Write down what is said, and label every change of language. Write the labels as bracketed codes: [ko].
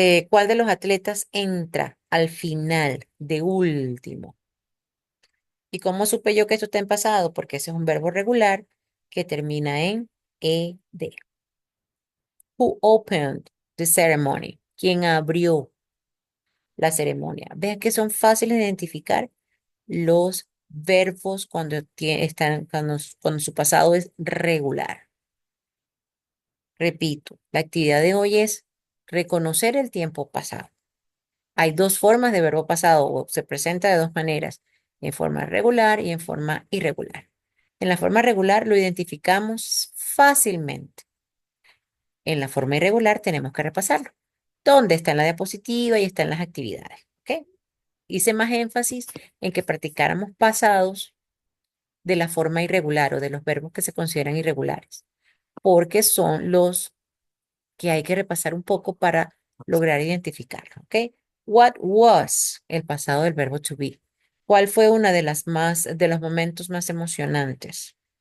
[es] ¿Cuál de los atletas entra al final de último? ¿Y cómo supe yo que esto está en pasado? Porque ese es un verbo regular que termina en ed. [en] Who opened the ceremony? [es] ¿Quién abrió la ceremonia? Vean que son fáciles de identificar los verbos cuando su pasado es regular. Repito, la actividad de hoy es reconocer el tiempo pasado. Hay dos formas de verbo pasado, o se presenta de dos maneras, en forma regular y en forma irregular. En la forma regular lo identificamos fácilmente. En la forma irregular tenemos que repasarlo. ¿Dónde está en la diapositiva y está en las actividades? ¿Ok? Hice más énfasis en que practicáramos pasados de la forma irregular o de los verbos que se consideran irregulares, porque son los que hay que repasar un poco para lograr identificarlo, ¿ok? [en] What was [es] el pasado del verbo to be? ¿Cuál fue una de los momentos más emocionantes?